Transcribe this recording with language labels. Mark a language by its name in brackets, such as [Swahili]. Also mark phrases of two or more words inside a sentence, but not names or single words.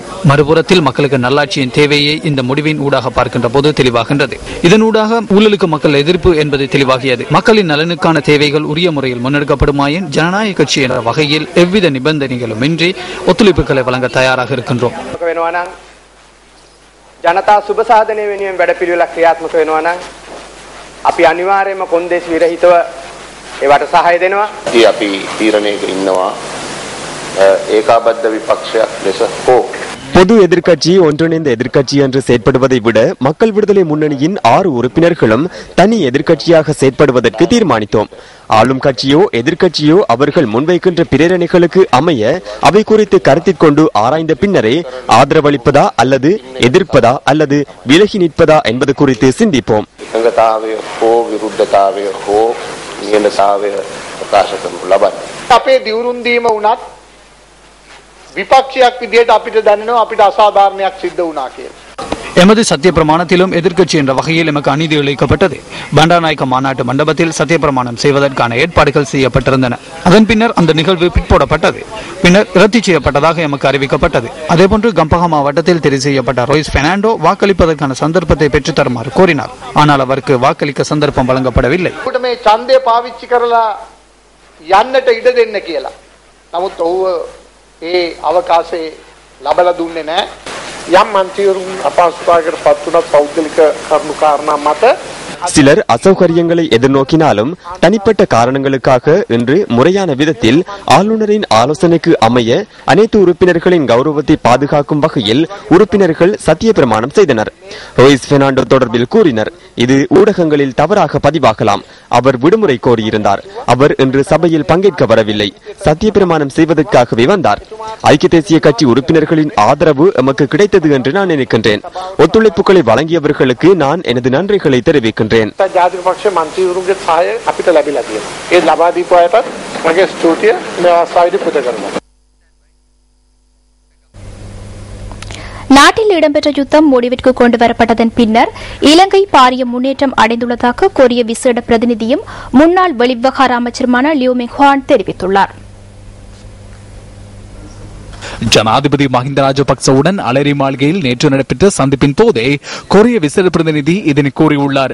[Tamil] மறுபுறத்தில் மக்களுக்கு நல்லாட்சியின் தேவையை இந்த முடிவின் ஊடாக பார்க்கின்ற போது தெளிவாகின்றது. இதனூடாக ஊழலுக்கு மக்கள் எதிர்ப்பு என்பது தெளிவாகியது. மக்களின் நலனுக்கான தேவைகள் உரிய முறையில் முன்னெடுக்கப்படுமாயின் ஜனநாயக கட்சி என்ற வகையில் எவ்வித நிபந்தனைகளும் இன்றி ஒத்துழைப்புகளை வழங்க தயாராக இருக்கின்றோம். [Sinhala] ජනතා සුබ සාධනය වෙනුවෙන් වැඩපිළිවෙලක් ක්‍රියාත්මක වෙනවා නම් අපි අනිවාර්යයෙන්ම කොන්දේසි විරහිතව ඒවට සහාය දෙනවා. අපි තීරණයක ඉන්නවා ඒකාබද්ධ විපක්ෂයක් ලෙස හෝ [Tamil] பொது எதிர்க்கட்சி ஒன்றிணைந்த எதிர்க்கட்சி என்று செயற்படுவதை விட மக்கள் விடுதலை முன்னணியின் 6 உறுப்பினர்களும் தனி எதிர்க்கட்சியாக செயற்படுவதற்கு தீர்மானித்தோம். ஆளும் கட்சியோ எதிர்க்கட்சியோ அவர்கள் முன்வைக்கின்ற பிரேரணைகளுக்கு அமைய அவை குறித்து கருத்தில் கொண்டு ஆராய்ந்த பின்னரே ஆதரவளிப்பதா அல்லது எதிர்ப்பதா அல்லது விலகி நிற்பதா என்பது குறித்து சிந்திப்போம். [Sinhala] එකඟතාවය හෝ විරුද්ධතාවය හෝ නිහඬතාවය ප්‍රකාශ කරනු ලබන්නේ. අපේ දිවුරුම් දීම වුණත් විපක්ෂයක් විදියට අපිට දැනෙනවා අපිට අසාධාරණයක් සිද්ධ වුණා කියලා. [Tamil] எமது சத்திய பிரமாணத்திலும் எதிர்க்கட்சி என்ற வகையில் எமக்கு அநீதி இழைக்கப்பட்டது. பண்டாநாயக்க மாநாட்டு மண்டபத்தில் சத்திய பிரமாணம் செய்வதற்கான ஏற்பாடுகள் செய்யப்பட்டிருந்தன. அதன் பின்னர் அந்த நிகழ்வு பிற்போடப்பட்டது. பின்னர் ரத்து செய்யப்பட்டதாக எமக்கு அறிவிக்கப்பட்டது. அதேபோன்று கம்பஹா மாவட்டத்தில் தெரிவு செய்யப்பட்ட ரோய்ஸ் பெர்னாண்டோ வாக்களிப்பதற்கான சந்தர்ப்பத்தை பெற்றுத் தருமாறு கோரினார். ஆனால் அவருக்கு வாக்களிக்க சந்தர்ப்பம் வழங்கப்படவில்லை. [Sinhala] මේ ඡන්දය පාවිච්චි කරලා යන්නට ඉඩ දෙන්න කියලා. නමුත් ඔහු ඒ අවකාශය ලබලා දුන්නේ නැහැ. යම් මන්ත්‍රීවරුන් අපහසුතාවයකට පත් වුණත් පෞද්ගලික කරුණු කාරණා මත [Tamil] சிலர் அசௌகரியங்களை எதிர்நோக்கினாலும் தனிப்பட்ட காரணங்களுக்காக இன்று முறையான விதத்தில் ஆளுநரின் ஆலோசனைக்கு அமைய அனைத்து உறுப்பினர்களின் கௌரவத்தை பாதுகாக்கும் வகையில் உறுப்பினர்கள் சத்திய பிரமாணம் செய்தனர். ரோய்ஸ் பெர்னாண்டோ தொடர்பில் கூறினர். இது ஊடகங்களில் தவறாக பதிவாகலாம். அவர் விடுமுறை கோரியிருந்தார். அவர் இன்று சபையில் பங்கேற்க வரவில்லை. சத்திய பிரமாணம் செய்வதற்காகவே வந்தார். ஐக்கிய தேசிய கட்சி உறுப்பினர்களின் ஆதரவு எமக்கு கிடைத்தது என்று நான் நினைக்கின்றேன். ஒத்துழைப்புகளை வழங்கியவர்களுக்கு நான் எனது நன்றிகளை தெரிவிக்கின்றேன். [Sinhala] ජාතික පක්ෂ මන්ත්‍රීවරුන්ගේ සහාය අපිට ලැබිලා තියෙනවා. ඒ ලබා දීපු අයටත් මගේ ස්තුතිය මේ අවස්ථාවේදී පුද කරනවා. [Tamil] நாட்டில் இடம்பெற்ற யுத்தம் முடிவிற்கு கொண்டு வரப்பட்டதன் பின்னர் இலங்கை பாரிய முன்னேற்றம் அடைந்துள்ளதாக கொரிய விசேட பிரதிநிதியும் முன்னாள் வெளிவிவகார அமைச்சருமான லியூ மெங்ஹுவான் தெரிவித்துள்ளார். ஜனாதிபதி மஹிந்த ராஜபக்சவுடன் அலரி மாளிகையில் நேற்று நடைபெற்ற சந்திப்பின் போதே கொரிய விசேட பிரதிநிதி இதனை கூறியுள்ளார்.